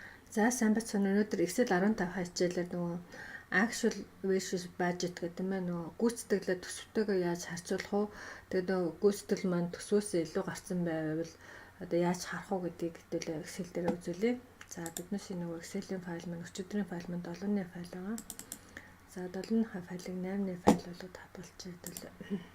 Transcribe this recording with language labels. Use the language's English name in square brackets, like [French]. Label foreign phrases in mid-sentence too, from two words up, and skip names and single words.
[Mongolian] За сайн бацхан өнөөдөр Excel 15 хичээлээр нөгөө [English] actual versus budget [Mongolian] гэдэг юм аа нөгөө гүйцэтгэлээ төсөвтэйгээ яаж харьцуулах уу? Тэгээд нөгөө гүйцэтгэл маань төсвөөс илүү гарсан байвал одоо яаж харах уу гэдгийг хэдүүлээ Excel дээр үзүүлье. За биднээс энэ нөгөө Excel-ийн файл маань өчигдрийн файл маань 7-ны файл байгаа. За 7-ны файлыг 8-ны файл болоод хадгалчих хэдүүлээ.